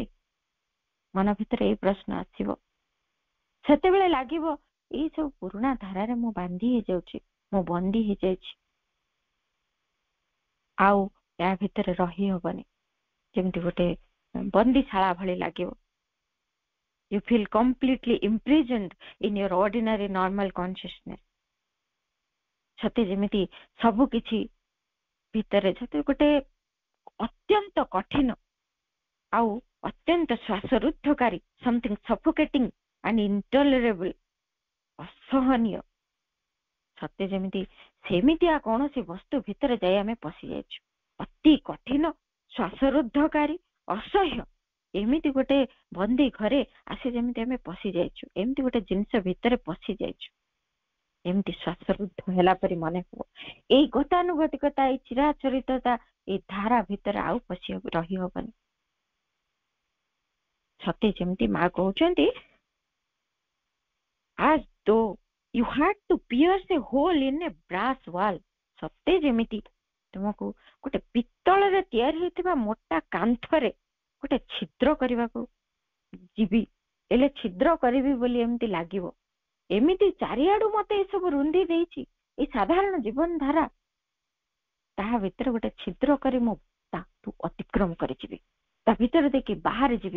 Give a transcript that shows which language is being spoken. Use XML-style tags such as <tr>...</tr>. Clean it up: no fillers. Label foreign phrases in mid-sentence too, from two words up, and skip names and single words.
<or>ମନ ଭିତରେ ଏଇ ପ୍ରଶ୍ନ ଆସିବ। ସେତେବେଳେ ଲାଗିବ ଏଇ ସବୁ ପୁରୁଣା ଧାରାରେ ମୁଁ ବାନ୍ଧି ହେଇଯାଉଛି, ମୁଁ ବନ୍ଦୀ ହେଇଯାଇଛି, ଆଉ ୟା ଭିତରେ ରହି ହବନି, ଯେମିତି ଗୋଟେ ବନ୍ଦୀଶାଳା ଭଳି ଲାଗିବ।</or> <en>You feel completely imprisoned in your ordinary normal consciousness.</en> <or>ସତେ ଯେମିତି ସବୁ କିଛି ଭିତରେ ସତେ ଗୋଟେ ଅତ୍ୟନ୍ତ କଠିନ ଆଉ ଅତ୍ୟନ୍ତ ଶ୍ୱାସରୁଦ୍ଧକାରୀ,</or> <en>something suffocating and intolerable,</en> <or>ଅସହନୀୟ, ସତେ ଯେମିତି ସେମିତିଆ କୌଣସି ବସ୍ତୁ ଭିତରେ ଯାଇ ଆମେ ପଶି ଯାଇଛୁ। ଅତି କଠିନ, ଶ୍ୱାସରୁଦ୍ଧକାରୀ, ଅସହ୍ୟ ଏମିତି ଗୋଟେ ବନ୍ଦୀ ଘରେ ଆସି ଯେମିତି ଆମେ ପଶି ଯାଇଛୁ, ଏମିତି ଗୋଟେ ଜିନିଷ ଭିତରେ ପଶି ଯାଇଛୁ, ଏମିତି ଶ୍ୱାସରୁଦ୍ଧ ହେଲା ପରି ମନେ ହବ। ଏଇ ଗତାନୁଗତିକତା, ଏଇ ଚିରାଚରିତତା, ଏଇ ଧାରା ଭିତରେ ଆଉ ପଶି ରହି ହବନି। ସତେ ଯେମିତି ମା କହୁଛନ୍ତି,</or> <en>as though you had to pierce a hole in a brass wall.</en> <or>ସତେ ଯେମିତି ତୁମକୁ ଗୋଟେ ପିତ୍ତଳରେ ତିଆରି ହେଇଥିବା ମୋଟା କାନ୍ଥରେ ଗୋଟେ ଛିଦ୍ର କରିବାକୁ ଯିବି, ହେଲେ ଛିଦ୍ର କରିବି ବୋଲି ଏମିତି ଲାଗିବ। ଏମିତି ଚାରିଆଡୁ ମତେ ଏସବୁ ରୁନ୍ଧି ଦେଇଛି, ଏଇ ସାଧାରଣ ଜୀବନ ଧାରା, ତାହା ଭିତରେ ଗୋଟେ ଛିଦ୍ର କରି ମୁଁ ତାକୁ ଅତିକ୍ରମ କରିଯିବି, ତା ଭିତରେ ଦେଇକି ବାହାରେ ଯିବି।</or>